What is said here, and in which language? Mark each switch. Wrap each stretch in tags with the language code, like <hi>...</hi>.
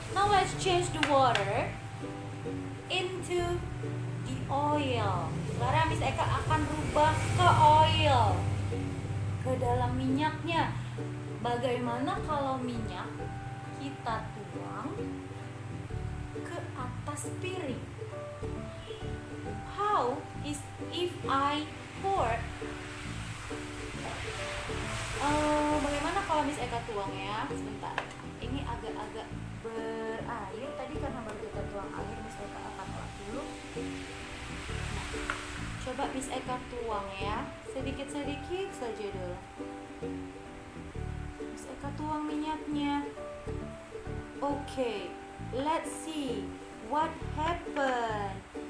<en>Now let's change the water into the oil.</en> <id>Sekarang Miss Eka akan rubah ke oil, ke dalam minyaknya. Bagaimana kalau minyak kita tuang ke atas piring?</id> <en>How is if I pour?</en> <id>Bagaimana kalau Miss Eka tuang ya? Sebentar. Ini agak-agak berair. Tadi karena baru kita tuang air, Miss Eka akan olah dulu. Nah, coba Miss Eka tuang ya. Sedikit-sedikit saja dulu. Miss Eka tuang minyaknya.</id> <en>Oke, let's see what happened.</en>